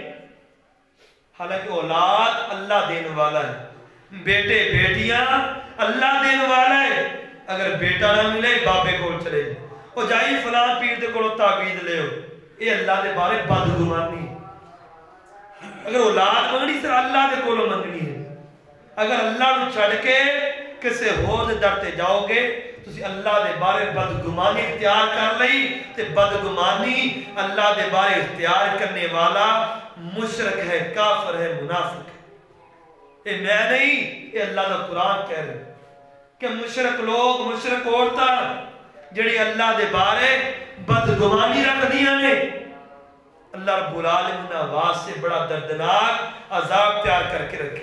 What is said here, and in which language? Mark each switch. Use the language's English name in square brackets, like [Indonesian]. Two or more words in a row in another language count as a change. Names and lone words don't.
[Punjabi] حالانکہ اولاد اللہ دین والا ہے، بیٹے بیٹیاں اللہ دین والا ہے۔ اگر بیٹا نہ ملے بابے کول چلے او جائی فلان پیر دے کولوں تعویذ لے ہو، اے اللہ دے بارے بدگمانی۔ اگر اولاد منگنی صرف اللہ دے کولوں منگنی ہے۔ اگر اللہ نو چھڑ کے کسے ہور دے در تے جاؤ گے تسی اللہ دے بارے بدگمانی اختیار کر لئی، تے بدگمانی اللہ دے بارے اختیار کرنے والا مشرک ہے، کافر ہے، منافق ہے۔ اے میں نہیں، اے اللہ دا قرآن کہہ رہے کہ مشرک لوگ، مشرک عورتاں جڑی اللہ دے بارے بدگمانی رکھ دیا نے، اللہ رب العالمین آواز سے بڑا دردناک عذاب تیار کر کے رکھے۔